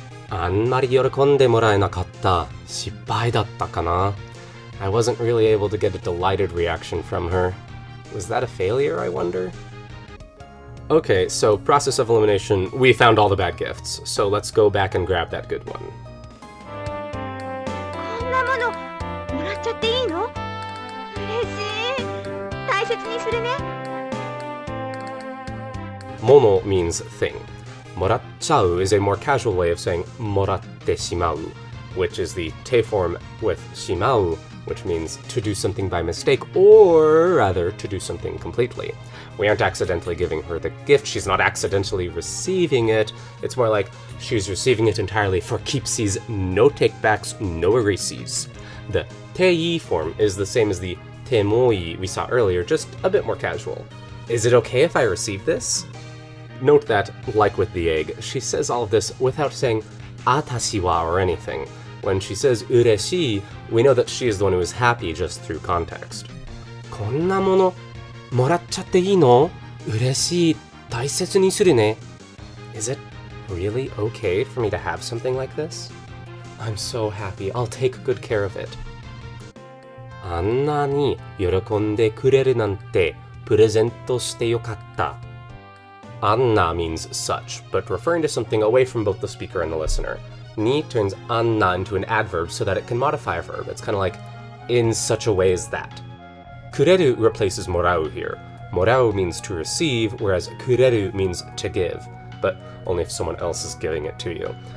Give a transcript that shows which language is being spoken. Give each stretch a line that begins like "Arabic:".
Japanese: Anmari yorokonde moraenakatta. Shippai datta kana?
English: I wasn't really able to get a delighted reaction from her. Was that a failure, I wonder? Okay, so process of elimination, we found all the bad gifts, so let's go back and grab that good one.
Japanese: こんなものもらっちゃっていいの？嬉しい。大切にするね。
English: Mono means thing. Moratchau is a more casual way of saying moratte shimau, which is the te form with shimau, which means to do something by mistake, or rather, to do something completely. We aren't accidentally giving her the gift, she's not accidentally receiving it, it's more like she's receiving it entirely for keepsies, no takebacks, no erasies. The tei form is the same as the temoi we saw earlier, just a bit more casual. Is it okay if I receive this? Note that, like with the egg, she says all of this without saying
Japanese: atashi wa
English: or anything. When she says ureshii, we know that she is the one who is happy just through context.
Japanese: こんなものもらっちゃっていいの？嬉しい。大切にするね。
English: Is it really okay for me to have something like this? I'm so happy. I'll take good care of it.
Japanese: あんなに喜んでくれるなんてプレゼントしてよかった。
English: Anna means such, but referring to something away from both the speaker and the listener. Ni turns anna into an adverb so that it can modify a verb. It's kind of like, in such a way as that. Kureru replaces morau here. Morau means to receive, whereas kureru means to give, but only if someone else is giving it to you.